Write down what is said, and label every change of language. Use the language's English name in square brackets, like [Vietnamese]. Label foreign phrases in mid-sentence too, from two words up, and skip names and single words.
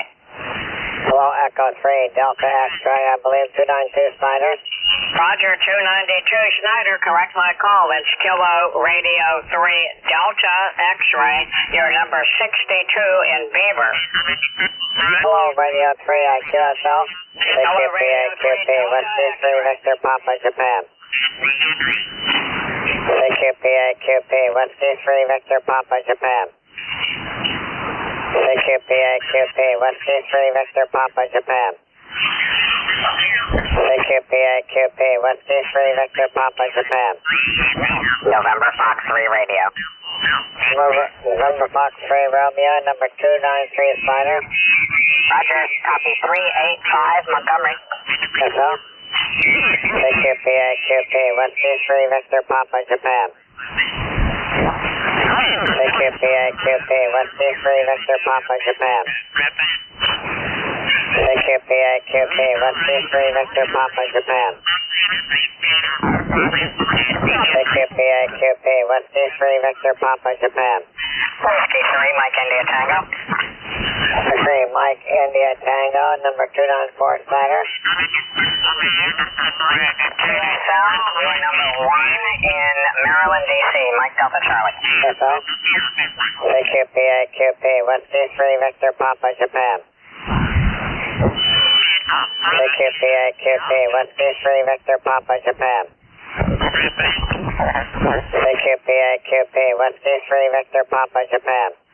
[English] Hello, Echo 3, Delta X-Ray, I believe 292 Snyder. Roger, 292 Schneider, correct my call. It's Kilo Radio 3 Delta X-Ray. You're number 62 in Beaver. Hello, Radio 3 IQSL. CQP, AQP, Whiskey 3, Victor Papa, Japan. CQP, AQP, Whiskey 3, Victor Papa, Japan. CQP, AQP, Whiskey 3, Victor Papa, Japan. CQP, AQP, Whiskey 3, Victor Papa, Japan. November Fox 3 Radio. November Fox 3 Romeo, number 293 Snyder. Roger, copy 385 Montgomery. Yes, sir. CQP, AQP, Whiskey 3, Victor Papa, Japan. CQP, AQP, Whiskey 3, Victor Papa, Japan. CQP, AQP, Whiskey 3, Victor Papa, Japan. CQP, AQP, Whiskey 3, Victor Papa, Japan. Whiskey 3, Mike India Tango. 3, Mike India Tango, number 294 Snyder. You're number 1 in Maryland, D.C. Mike Delta Charlie. Yes, sir. CQP, AQP, Whiskey 3, Victor Papa, Japan. CQP, AQP, Whiskey 3, Victor Papa, Japan. CQP, AQP, Whiskey 3, Victor Papa, Japan.